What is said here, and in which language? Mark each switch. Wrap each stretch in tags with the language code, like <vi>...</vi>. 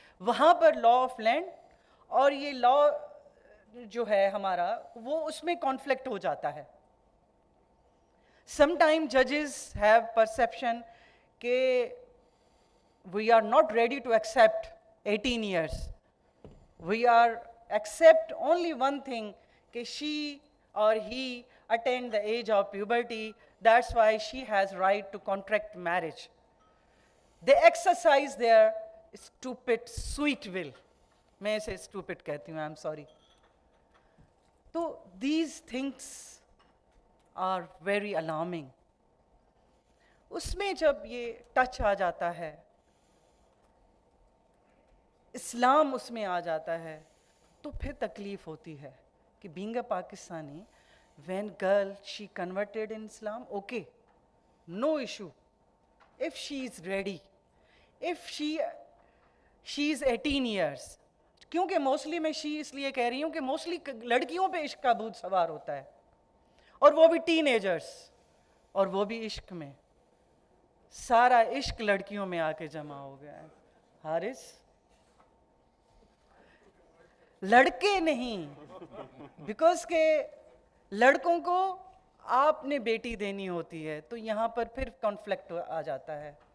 <ur>وہاں پر law of land اور یہ لا جو ہے ہمارا، وہ اس میں کانفلکٹ ہو جاتا ہے.</ur> <en>some time ججز have perception</en> <ur>کہ</ur> <en>We are not ready to accept 18 years. We are accept only one thing</en> <ur>کہ</ur> <en>She or he attained the age of puberty, that's why she has right to contract marriage. They exercise their stupid sweet will.</en> <ur>میں اسے stupid کہتی ہوں,</ur> <en>I'm sorry.</en> <ur>تو</ur> <en>these things are very alarming.</en> <ur>اس میں جب یہ touch آ جاتا ہے، اسلام اس میں آ جاتا ہے، تو پھر تکلیف ہوتی ہے. کہ</ur> <en>being a Pakistani, when girl she converted in Islam, okay, no issue. If she is ready, if she is 18 years,</en> <ur>کیونکہ موسٹلی میں</ur> <en>she</en> <ur>اس لیے کہہ رہی ہوں کہ موسٹلی لڑکیوں پہ عشق کا بھوت سوار ہوتا ہے، اور وہ بھی ٹین ایجرس، اور وہ بھی عشق میں. سارا عشق لڑکیوں میں آ کے جمع ہو گیا ہے. حارث، لڑکے نہیں، بیکاز کہ لڑکوں کو آپ نے بیٹی دینی ہوتی ہے، تو یہاں پر پھر کانفلکٹ آ جاتا ہے.</ur>